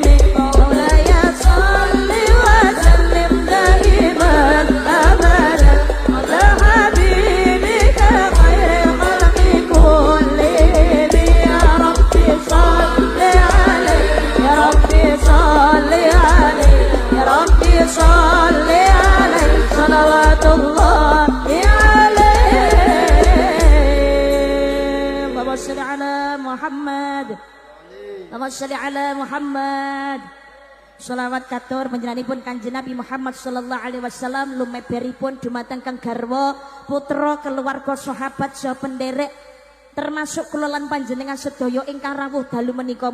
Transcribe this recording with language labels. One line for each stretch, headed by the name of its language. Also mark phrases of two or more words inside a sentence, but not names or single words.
Arabic: مولاي صل وسلم دائما أبدا على حبيبك خير خلق كلهم. يا رب صل عليه يا رب صل عليه يا رب صل عليه صلوات الله عليه. اللهم صل على محمد. اللهم صل على محمد.
Javanese: Shalawat katur panjenenganipun Kanjeng Nabi Muhammad
Arabic: صلى الله عليه وسلم
Javanese: lumeberipun dumateng kang garwa putra keluarga sahabat saha penderek termasuk kula lan panjenengan sedaya ingkang rawuh dalu menika.